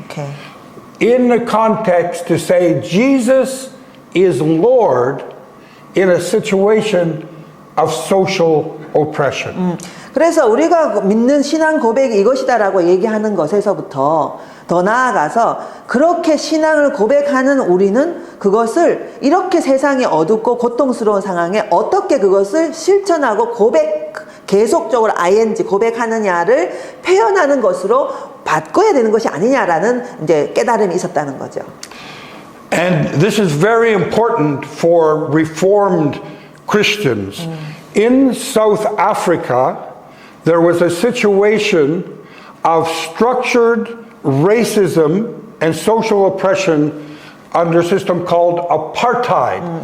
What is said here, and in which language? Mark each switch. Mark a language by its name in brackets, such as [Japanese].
[English] 오케이. in the context to say Jesus is Lord in a situation of social oppression. [Korean] 그래서 우리가 믿는 신앙 고백이 이것이다라고 얘기하는 것에서부터 더 나아가서 그렇게 신앙을 고백하는 우리는 그것을 이렇게 세상이 어둡고 고통스러운 상황에 어떻게 그것을 실천하고 계속적으로 ing 고백하느냐를 표현하는 것으로 바꿔야 되는 것이 아니냐라는 이제 깨달음이 있었다는 거죠. [English] And this is very important for Reformed Christians. In South Africa, there was a situation of structured racism and social oppression under a system called apartheid.